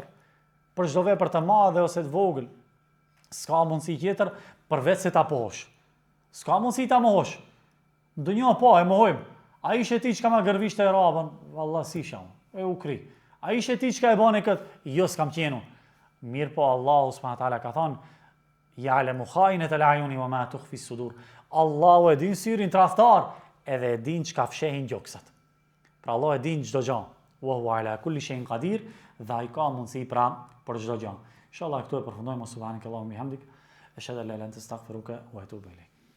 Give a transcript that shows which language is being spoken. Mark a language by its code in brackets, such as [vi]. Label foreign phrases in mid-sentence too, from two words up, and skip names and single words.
[sq] Për çdo vepër të madhe ose të vogël. S'ka mundësi tjetër përveç se ta posh. S'ka mundësi ta mohosh. Ndonjë po e mohojmë. Ai ishe ti çka ma gërvishte e rabën, valla si sham, e u kri. Ai ishe ti çka e bane kët, jo s'kam qenë. Mirë po Allahu [ar] سبحانه وتعالى [sq] ka thonë, [ar] يعلم خائنة الأعين وما تخفي الصدور. [sq] Allahu e din syrin tradhtar, edhe e din çka fshehin gjoksat. Pra Allah e din çdo gjë. [ar] وهو على كل شيء قدير, [sq] dhe ai ka mundësi pra për çdo gjë. Inshallah këtu e përfundojmë. [ar] سبحانك اللهم وبحمدك أشهد أن لا إله إلا أنت أستغفرك وأتوب إليك.